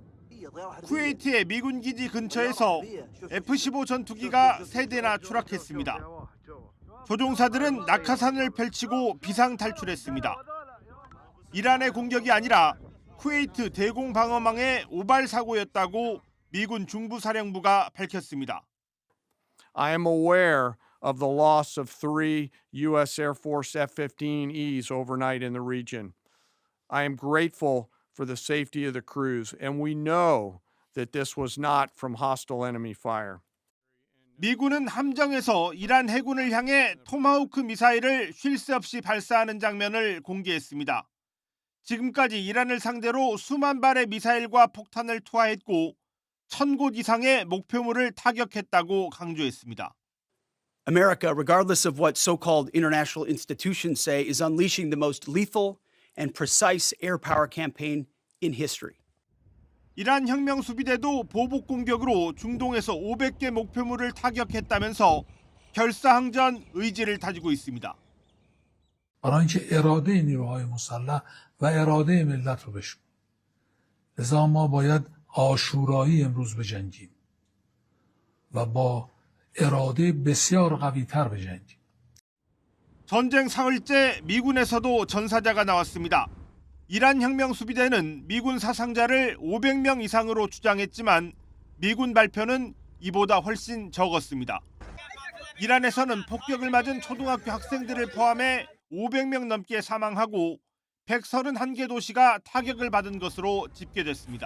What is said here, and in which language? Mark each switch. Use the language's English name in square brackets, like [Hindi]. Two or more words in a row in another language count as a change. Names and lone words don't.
[Korean] 쿠웨이트의 미군 기지 근처에서 F-15 전투기가 3대나 추락했습니다. 조종사들은 낙하산을 펼치고 비상 탈출했습니다. 이란의 공격이 아니라 쿠웨이트 대공방어망의 오발 사고였다고 미군 중부사령부가 밝혔습니다. [English] I am aware of the loss of 3 U.S. Air Force F-15Es overnight in the region. I am grateful for the safety of the crews, and we know that this was not from hostile enemy fire. [Korean] 미군은 함정에서 이란 해군을 향해 토마호크 미사일을 쉴 새 없이 발사하는 장면을 공개했습니다. 지금까지 이란을 상대로 수만 발의 미사일과 폭탄을 투하했고 1,000곳 이상의 목표물을 타격했다고 강조했습니다. [English] America, regardless of what so-called international institutions say, is unleashing the most lethal and precise air power campaign in history. [Korean] 이란 혁명 수비대도 보복 공격으로 중동에서 500개 목표물을 타격했다면서 결사항전 의지를 다지고 있습니다. [Persian] برای اینکه اراده نیروهای مسلح و اراده ملت رو بشکنه. لذا ما باید آشورایی امروز بجنگیم و با اراده بسیار قوی‌تر بجنگیم. [Korean] 전쟁 사흘째 미군에서도 전사자가 나왔습니다. 이란 혁명 수비대는 미군 사상자를 500명 이상으로 주장했지만 미군 발표는 이보다 훨씬 적었습니다. 이란에서는 폭격을 맞은 초등학교 학생들을 포함해 500명 넘게 사망하고 131개 도시가 타격을 받은 것으로 집계됐습니다.